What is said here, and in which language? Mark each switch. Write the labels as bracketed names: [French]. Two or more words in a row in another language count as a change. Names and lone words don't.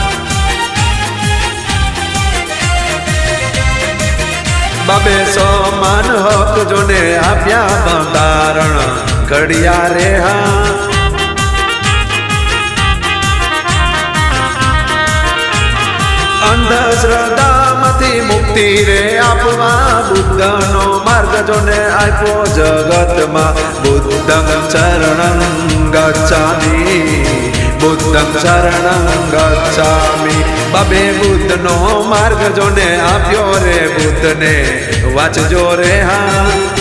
[Gujarati] બાબે સમાન હક જોને આપ્યા બંધારણ ઘડિયા રે હાં। અંધશ્રદ્ધા મથી મુક્તિ રે આપવા બુદ્ધનો માર્ગ જોને આપ્યો જગત મા। [Pali] बुद्धं शरणं गच्छामि बुद्धं शरणं गच्छामि। [Gujarati] બાબે બુદ્ધનો માર્ગ જોને આપ્યો રે બુદ્ધ ને વાચજો રે હાં।